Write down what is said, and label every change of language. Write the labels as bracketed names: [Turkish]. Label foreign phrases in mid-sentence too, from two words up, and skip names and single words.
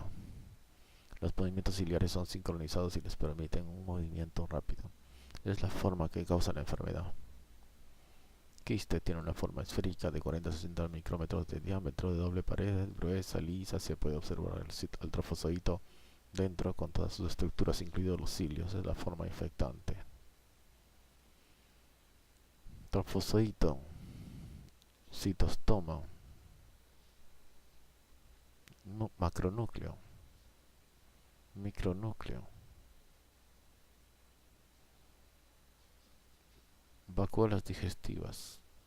[Spanish] Los movimientos ciliares son sincronizados y les permiten un movimiento rápido. Es la forma que causa la enfermedad. Quiste: tiene una forma esférica de 40 a 60 micrómetros de diámetro, de doble pared, gruesa, lisa. Se puede observar el trofozoito dentro con todas sus estructuras, incluidos los cilios. Es la forma infectante. Trofozoito, citostoma, macronúcleo, micronúcleo, vacuolas digestivas.